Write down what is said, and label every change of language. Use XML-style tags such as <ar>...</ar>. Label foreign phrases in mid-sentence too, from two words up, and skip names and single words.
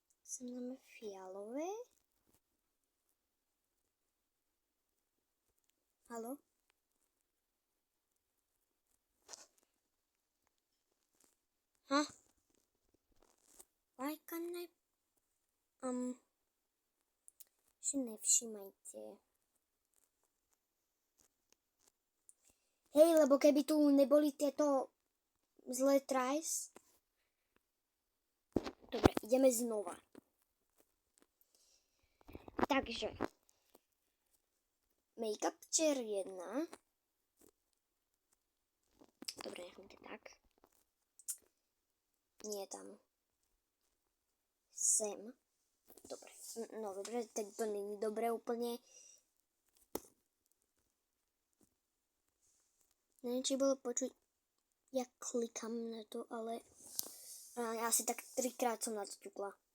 <sk>Sem dáme fialové. Haló? Huh?</sk> <en>Why can't I...</en> <sk>si nevšimajte. Hej, lebo keby tu neboli tieto zlé tries. Dobre, ideme znova. Takže.</sk> <en>Make-up chair 1.</en> <sk>Dobre, nechám to tak. Nie tam. Sem. Dobre. No dobre, tak to není dobre úplne. Neviem, či bolo počuť, jak klikám na to, ale asi tak 3-krát som na to ťukla.</sk>